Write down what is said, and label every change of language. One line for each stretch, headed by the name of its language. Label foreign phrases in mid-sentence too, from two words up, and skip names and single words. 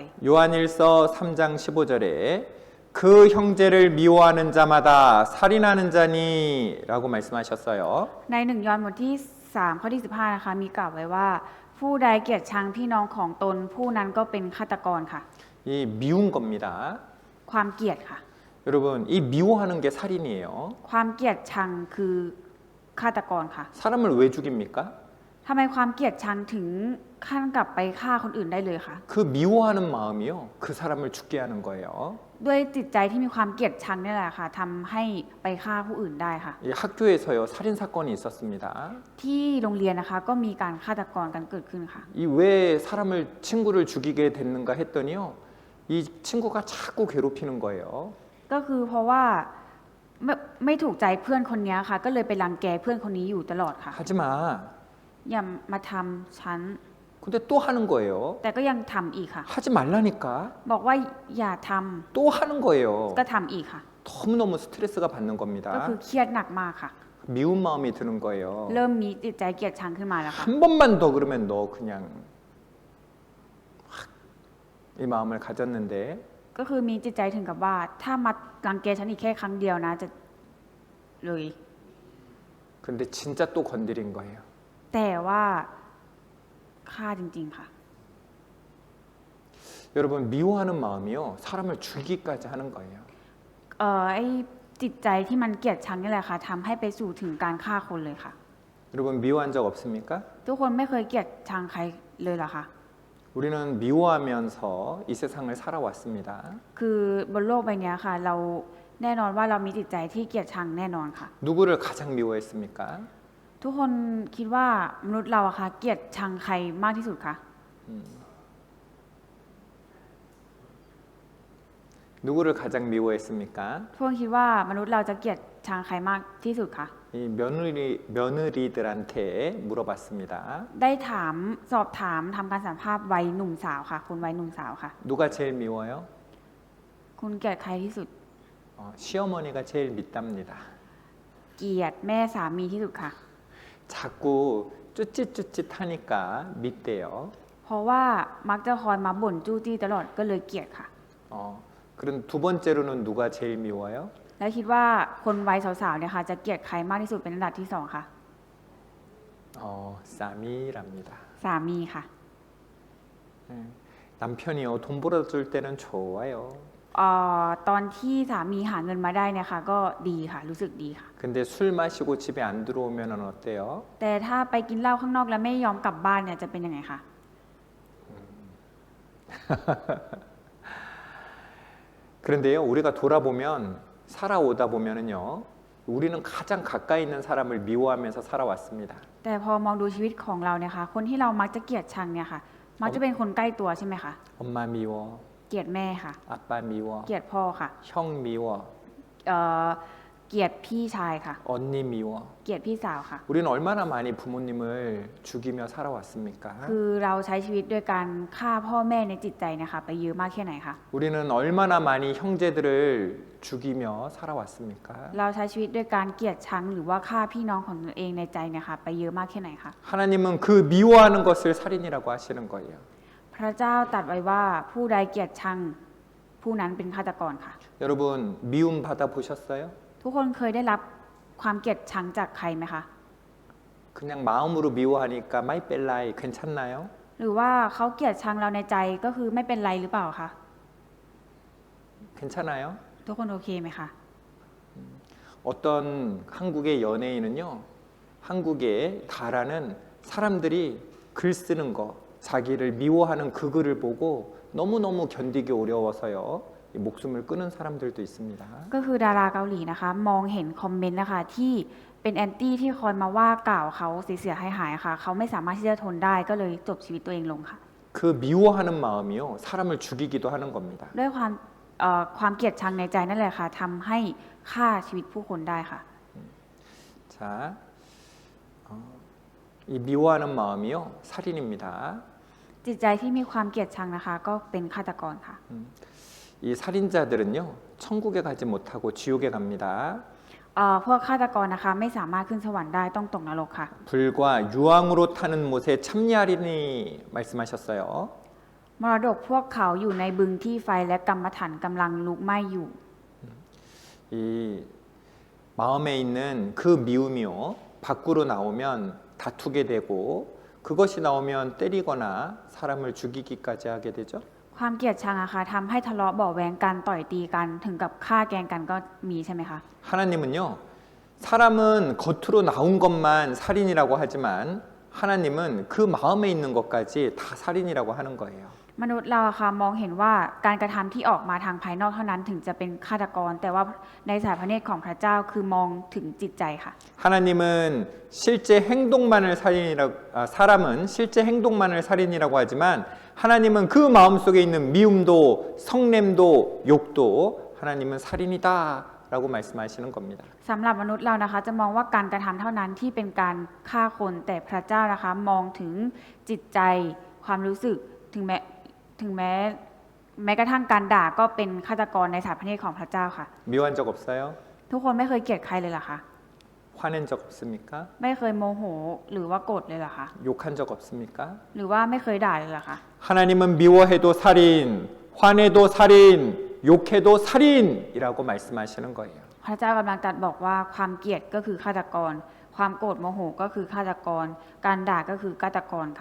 Korean: 요한일서 3장 15절에 그 형제를 미워하는 자마다 살인하는 자니라고 말씀하셨어요.
Thai: ใน1 ยอห์นบทที่3ข้อที่15นะคะมีกล่าวไว้ว่า ผู้ใดเกลียดชังพี่น้องของตน ผู้นั้นก็เป็นฆาตกรค่ะ
Korean: 이 미운 겁니다.
Thai: ความเกลียดค่ะ
Korean: 여러분 이 미워하는 게 살인이에요.
Thai: ความเกลียดชังคือฆาตกรค่ะ
Korean: 사람을 왜 죽입니까?
Thai: ทำไมความเกลียดชังถึงขั้นกลับไปฆ่าคนอื่นได้เลยคะ
Korean: 그 미워하는 마음이요 그 사람을 죽게 하는 거예요.
Thai: ด้วยจิตใจที่มีความเกลียดชังนี่แหละค่ะทำให้ไปฆ่าผู้อื่นได้ค่ะ
Korean: 이 학교에서요 살인 사건이 있었습니다.
Thai: ที่โรงเรียนนะคะก็มีการฆาตกรกันเกิดขึ้นค่ะ
Korean: 이 왜 사람을 친구를 죽이게 됐는가 했더니요 이 친구가 자꾸 괴롭히는 거예요.
Thai: ก็คือเพราะว่าไม่ถูกใจเพื่อนคนนี้ค่ะ ก็เลยไปรังแกเพื่อนคนนี้อยู่ตลอดค่ะ
Korean: 하지 마.
Thai: อย่ามาทำฉัน
Korean: 근데 또 하는 거예요.
Thai: แต่ก็ยังทำอีกค่ะ
Korean: 하지 말라니까
Thai: บอกว่าอย่าทำ
Korean: 또 하는 거예요.
Thai: ก็ทำอีกค่ะ
Korean: 너무너무 스트레스가 받는
Thai: ก็
Korean: 겁니다.
Thai: คือเครียดหนักมากค่ะ
Korean: 미운 마음이 드는 거예요.
Thai: เริ่มมีจิตใจเกลียดชังขึ้นมาแล้วค่ะ
Korean: 한 번만 더 그러면 너 그냥 이 마음을 가졌는데
Thai: ก็คือมีจิตใจถึงกับว่า ถ้ามารังแกฉันอีกแค่ครั้งเดียวนะจะเลย
Korean: 근데 진짜 또 건드린 거예요.
Thai: แต่ว่าฆ่าจริงๆค่ะ
Korean: 여러분 미워하는 마음이요 사람을 죽이기까지 하는 거예요.
Thai: ไอ้จิตใจที่มันเกลียดชังนี่แหละค่ะทำให้ไปสู่ถึงการฆ่าคนเลยค่ะ
Korean: 여러분 미워한 적 없습니까?
Thai: ทุกคนไม่เคยเกลียดชังใครเลยเหรอคะ
Korean: 우리는 미워하면서 이 세상을 살아왔습니다.
Thai: คือบนโลกใบนี้ค่ะ เราแน่นอนว่าเรามีจิตใจที่เกลียดชังแน่นอนค่ะ
Korean: 누구를 가장 미워했습니까?
Thai: ทุกคนคิดว่ามนุษย์เราอะค่ะเกลียดชังใครมากที่สุดคะ
Korean: 누구를 가장 미워했습니까?
Thai: ทุกคนคิดว่ามนุษย์เราจะเกลียดชังใครมากที่สุดคะ
Korean: 이 며느리들한테 물어봤습니다.
Thai: ได้ถามสอบถามทำการสัมภาษณ์วัยหนุ่มสาวค่ะคุณวัยหนุ่มสาวค่ะ
Korean: 누가 제일 미워요?
Thai: คุณเกลียดใครที่สุด
Korean: 시어머니가 제일 밉답니다.
Thai: เกลียดแม่สามีที่สุดค่ะ
Korean: 자꾸 쭈�짓쭈�짓하니까 밉대요.
Thai: เพราะว่ามักจะคอยมาบ่นจู้จี้ตลอดก็เลยเกลียดค่ะ
Korean: 그럼 두 번째로는 누가 제일 미워요?
Thai: แล้วคิดว่าคนวัยสาวๆเนี่ยค่ะจะเกลียดใครมากที่สุดเป็นอันดับที่สองค่ะ
Korean: 쌈이랍니다.
Thai: สามีค่ะ
Korean: 남편이요 돈 벌어줄 때는 좋아요.
Thai: ตอนที่สามีหาเงินมาได้เนี่ยค่ะก็ดีค่ะรู้สึกดีค่ะ
Korean: 근데 술 마시고 집에 안 들어오면 어때요?
Thai: แต่ถ้าไปกินเหล้าข้างนอกแล้วไม่ยอมกลับบ้านเนี่ยจะเป็นยังไงคะ
Korean: 그런데요 우리가 돌아보면 살아오다 보면은요 우리는 가장 가까이 있는 사람을 미워하면서 살아왔습니다.
Thai: แต่พอมองดูชีวิตของเราเนี่ยค่ะคนที่เรามักจะเกลียดชังเนี่ยค่ะมักจะเป็นคนใกล้ตัวใช่ไหมคะ
Korean: 엄마 미워,
Thai: เกลียดแม่ค่ะ
Korean: 아빠 미워,
Thai: เกลียดพ่อค่ะ
Korean: 형 미워,
Thai: เอ่อเกลียดพี่ชายค่ะ
Korean: 언니 미워.
Thai: เกลียดพี่สาวค่ะ
Korean: 우리는 얼마나 많이 부모님을 죽이며 살아왔습니까?
Thai: คือเราใช้ชีวิตด้วยการฆ่าพ่อแม่ในจิตใจเนะคะไปเยอะมากแค่ไหนคะ
Korean: 우리는 얼마나 많이 형제들을 죽이며 살아왔습니까?
Thai: เราใช้ชีวิตด้วยการเกลียดชังหรือว่าฆ่าพี่น้องของตนเองในใจเนะคะไปเยอะมากแค่ไหนคะ
Korean: 하나님은 그 미워하는 것을 살인이라고 하시는 거예요.
Thai: พระเจ้าตรัสไว้ว่าผู้ใดเกลียดชังผู้นั้นเป็นฆาตกรค่ะ
Korean: 여러분 미움 받아 보셨어요?
Thai: ทุกคนเคยได้รับความเกลียดชังจากใครไหมคะ
Korean: 그냥 마음으로 미워하니까
Thai: ไม่ เป็นไร
Korean: 괜찮나요?
Thai: หรือว่าเขาเกลียดชังเราในใจก็คือไม่เป็นไรหรือเปล่าคะ
Korean: 괜찮아요?
Thai: ทุกคนโอเคไหมคะ
Korean: 어떤 한국의 연예인은요 한국의 다라는 사람들이 글 쓰는 거 자기를 미워하는 그 글을 보고 너무너무 견디기 어려워서요 목숨을 끊은 사람들도 있습니다.
Thai: ก็คือดาราเกาหลีนะคะมองเห็นคอมเมนต์นะคะที่เป็นแอนตี้ที่คอยมาว่ากล่าวเขาเสียหายๆค่ะเขาไม่สามารถที่จะทนได้ก็เลยจบชีวิตตัวเองลงค่ะ
Korean: 그 미워하는 마음이요 사람을 죽이기도 하는 겁니다.
Thai: ด้วยความเกลียดชังในใจนั่นแหละค่ะทำให้ฆ่าชีวิตผู้คนได้ค่ะ
Korean: 자, 이 미워하는 마음이요 살인입니다.
Thai: จิตใจที่มีความเกลียดชังนะคะก็เป็นฆาตกรค่ะ
Korean: 이 살인자들은요 천국에 가지 못하고 지옥에 갑니다.
Thai: พวกฆาตกรนะคะไม่สามารถขึ้นสวรรค์ได้ต้องตกนรกค่ะ
Korean: 불과 유황으로 타는 못에 참여하리니 말씀하셨어요.
Thai: มรดกพวกเขาอยู่ในบึงที่ไฟและกรรมฐานกำลังลุกไหม้อยู่
Korean: 이 마음에 있는 그 미움이요 밖으로 나오면 다투게 되고 그것이 나오면 때리거나 사람을 죽이기까지 하게 되죠.
Thai: ความเกลียดชังอะค่ะทำให้ทะเลาะเบาะแว้งกันต่อยตีกันถึงกับฆ่าแกล้งกันก็มีใช่ไหมคะ
Korean: 하나님은요 사람은 겉으로 나온 것만 살인이라고 하지만 하나님은 그 마음에 있는 것까지 다 살인이라고 하는 거예요.
Thai: มนุษย์เราอะค่ะมองเห็นว่าการกระทำที่ออกมาทางภายนอกเท่านั้นถึงจะเป็นฆาตกร แต่ว่าในสายพระเนตรของพระเจ้าคือมองถึงจิตใจค่ะ
Korean: 하나님은 실제 행동만을 살인이라고 사람은 실제 행동만을 살인이라고 하지만 하나님은 그 마음속에 있는 미움도 성냄도 욕도 하나님은 살인이다라고 말씀하시는 겁니다.
Thai: สำหรับมนุษย์เรานะคะจะมองว่าการกระทำเท่านั้นที่เป็นการฆ่าคนแต่พระเจ้านะคะมองถึงจิตใจความรู้สึกถึงแม้กระทั่งการด่าก็เป็นฆาตกรในสายพระเนตรของพระเจ้าค่ะ
Korean: 미워한 적 없어요?
Thai: ทุกคนไม่เคยเกลียดใครเลยเหรอคะ
Korean: 화낸 적 없습니까?
Thai: ไม่เคยโมโหหรือว่าโกรธเลยเหรอคะ
Korean: 욕한 적 없습니까?
Thai: หรือว่าไม่เคยด่าเลยเหรอคะ
Korean: 하나님은 미워해도 살인, 화내도 살인, 욕해도 살인이라고 말씀하시는 거예요.
Thai: พระเจ้ากำลังตรัสบอกว่าความเกลียดก็คือฆาตกร ความโกรธโมโหก็คือฆาตกร การด่าก็คือฆาตกรค่ะ